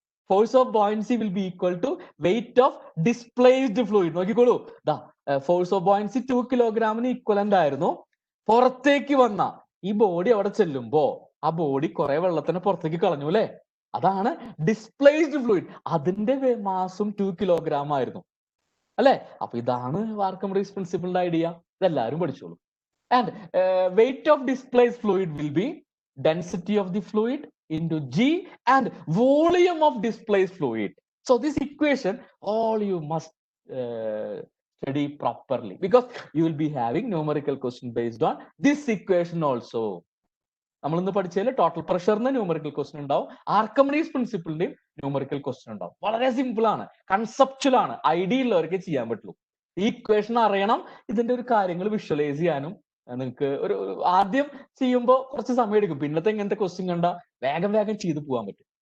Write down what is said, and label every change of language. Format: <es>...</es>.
<en>Force of buoyancy will be equal to weight of displaced fluid.</en> <ml>നോക്കിക്കോളൂ, force of buoyancy 2 കിലോഗ്രാമിന് equivalent ആയിരുന്നു. പുറത്തേക്ക് വന്ന ഈ ബോഡി അവിടെ ചെല്ലുമ്പോ ആ ബോഡി കുറെ വെള്ളത്തിന് പുറത്തേക്ക് കളഞ്ഞു അല്ലെ? അതാണ് ഡിസ്പ്ലേസ്ഡ് ഫ്ലൂയിഡ്. അതിന്റെ മാസും 2 കിലോഗ്രാം ആയിരുന്നു അല്ലെ? അപ്പൊ ഇതാണ് ആർക്കിമിഡീസ് പ്രിൻസിപ്പിളിന്റെ ഐഡിയ. ഇതെല്ലാവരും പഠിച്ചോളൂ.</ml> <en>And weight of displaced fluid will be density of the fluid into G and volume of displaced fluid. So this equation all you must study properly, because you will be having numerical question based on this equation also.</en> <ml>നമ്മൾ ഇന്ന് പഠിച്ചതിൽ total പ്രഷറിന് numerical question ഉണ്ടാവും, Archimedes പ്രിൻസിപ്പിളിന്റെയും numerical question ഉണ്ടാവും. വളരെ simple ആണ്, conceptual ആണ്, idea ഉള്ളവർക്ക് ചെയ്യാൻ പറ്റുള്ളൂ. ഈ ഇക്വേഷൻ അറിയണം, ഇതിന്റെ ഒരു കാര്യങ്ങൾ വിഷ്വലൈസ് ചെയ്യാനും നിങ്ങൾക്ക് ഒരു ആദ്യം ചെയ്യുമ്പോൾ കുറച്ച് സമയം എടുക്കും, പിന്നത്തെ ഇങ്ങനത്തെ ക്വസ്റ്റ്യൻ കണ്ട വേഗം ചെയ്തു പോകാൻ പറ്റും.</ml>